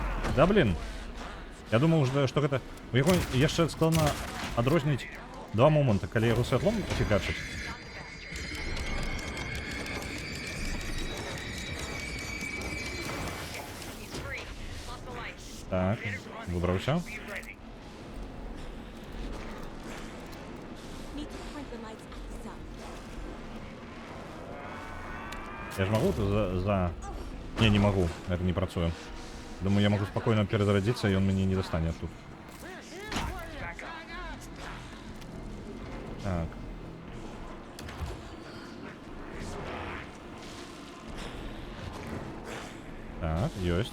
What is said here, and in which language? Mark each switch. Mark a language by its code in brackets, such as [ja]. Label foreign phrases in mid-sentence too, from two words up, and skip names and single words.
[ru] Да блин. [be] Я думаў, што гэта... У яго яшчэ складана адрозніць два моманты, калі яго святлом фігачыць. Так, выбраўся. [en] Need to point the lights at the sun. [be] Я ж магу за... Не магу, это не працуе. [ru] Думаю, я могу спокойно перезарядиться, и он меня не достанет тут. Так. Так, есть.